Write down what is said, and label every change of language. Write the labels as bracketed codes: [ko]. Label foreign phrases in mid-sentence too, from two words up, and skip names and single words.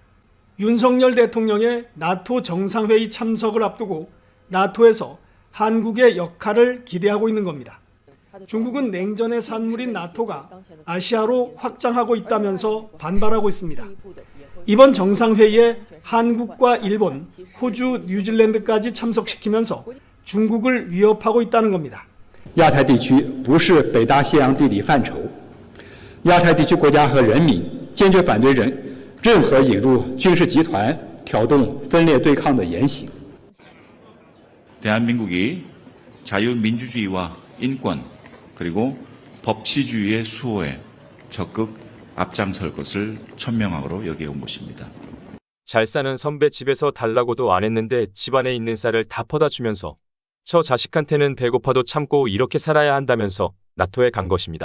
[ko] 윤석열 대통령의 나토 정상회의 참석을 앞두고 나토에서 한국의 역할을 기대하고 있는 겁니다. 중국은 냉전의 산물인 나토가 아시아로 확장하고 있다면서 반발하고 있습니다. 이번 정상회의에 한국과 일본, 호주, 뉴질랜드까지 참석시키면서 중국을 위협하고 있다는 겁니다. [zh] 亚太地区不是北大西洋地理范畴，亚太地区国家和人民坚决反对任何引入军事集团、挑动分裂对抗的言行。 [ko] 대한민국이 자유민주주의와 인권 그리고 법치주의의 수호에 적극 앞장설 것을 천명하고 여겨온 것입니다. 잘 사는 선배 집에서 달라고도 안 했는데 집안에 있는 쌀을 다 퍼다 주면서 저 자식한테는 배고파도 참고 이렇게 살아야 한다면서 나토에 간 것입니다.